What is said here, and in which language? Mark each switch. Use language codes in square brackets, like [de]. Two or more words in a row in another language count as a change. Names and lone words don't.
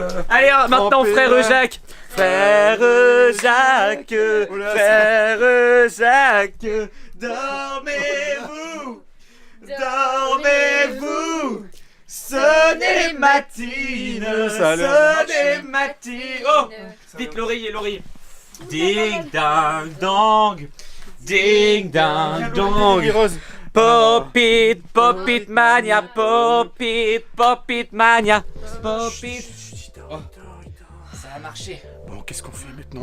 [fr] Allez, maintenant frère Jacques. Frère Jacques, frère Jacques, dormez-vous, dormez-vous. Sonnez matine, sonnez matine. Oh, vite l'oreiller, l'oreiller. Ding dang dong, ding dang dong. [en] Pop it mania, pop it mania, pop it. [fr] Oh, ça a marché. Bon, qu'est-ce qu'on fait maintenant?